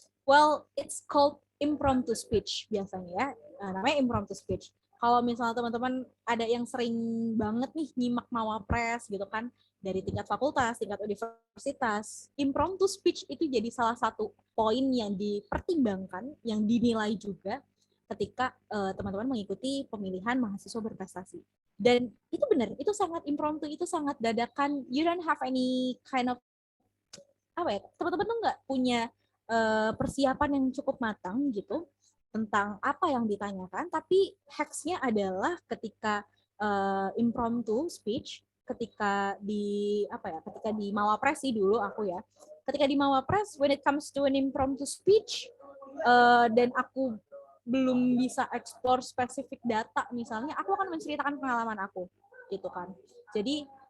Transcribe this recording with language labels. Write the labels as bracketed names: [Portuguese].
[English] Well, it's called impromptu speech [Indonesian] biasanya ya. Namanya impromptu speech. Kalau misalnya teman-teman ada yang sering banget nih nyimak mawapres gitu kan, dari tingkat fakultas, tingkat universitas, impromptu speech itu jadi salah satu poin yang dipertimbangkan, yang dinilai juga ketika teman-teman mengikuti pemilihan mahasiswa berprestasi. Dan itu benar, itu sangat impromptu, itu sangat dadakan. [English] You don't have any kind of [Indonesian] apa ya? Teman-teman tuh nggak punya persiapan yang cukup matang gitu tentang apa yang ditanyakan, tapi hacks-nya adalah ketika impromptu speech, ketika di ketika di Mawapres sih dulu aku ya. Ketika di Mawapres, [English] when it comes to an impromptu speech, [Indonesian] dan aku belum bisa explore spesifik data misalnya, aku akan menceritakan pengalaman aku gitu kan. Jadi